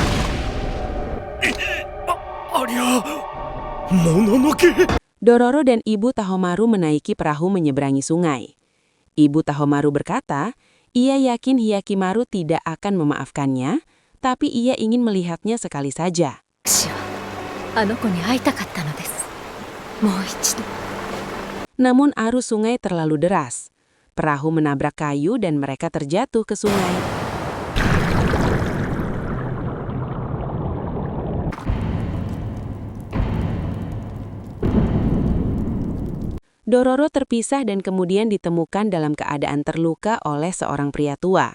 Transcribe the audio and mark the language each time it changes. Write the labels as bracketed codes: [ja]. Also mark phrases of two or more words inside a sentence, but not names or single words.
[id] Dororo dan ibu Tahomaru menaiki perahu menyeberangi sungai. Ibu Tahomaru berkata, ia yakin Hyakimaru tidak akan memaafkannya, tapi ia ingin melihatnya sekali saja. [ja] 私はあの子に会いたかったのです。もう一度。 [id] Namun arus sungai terlalu deras. Perahu menabrak kayu dan mereka terjatuh ke sungai. Dororo terpisah dan kemudian ditemukan dalam keadaan terluka oleh seorang pria tua.